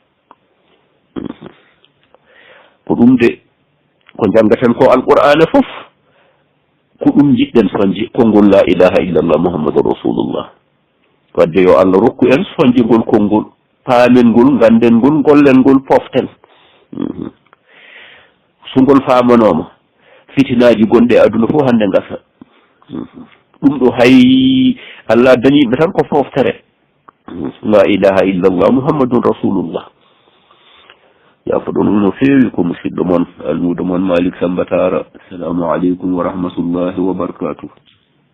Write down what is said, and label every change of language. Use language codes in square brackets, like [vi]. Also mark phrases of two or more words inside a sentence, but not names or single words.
[ff] ɗum de ko jangaten ko alqur'ana fof ko ɗum jiɗɗen soñje konngol [ar] لا إله إلا الله محمد رسول الله [ff] wadde yo Allah rokku en soñje ngol konngol paamen ngol ganden ngol gollen ngol poften so ngol famanoma fitinaji gonɗe aduna fof hande gasa ɗum ɗo hay Allah dañiɓe tan ko foftere [ar] لا إله إلا الله محمد رسول الله [ff] yafo ɗon no feewi ko musidɗo moon almudo moon Malick Samba Tara [ar] السلام عليكم ورحمة الله وبركاته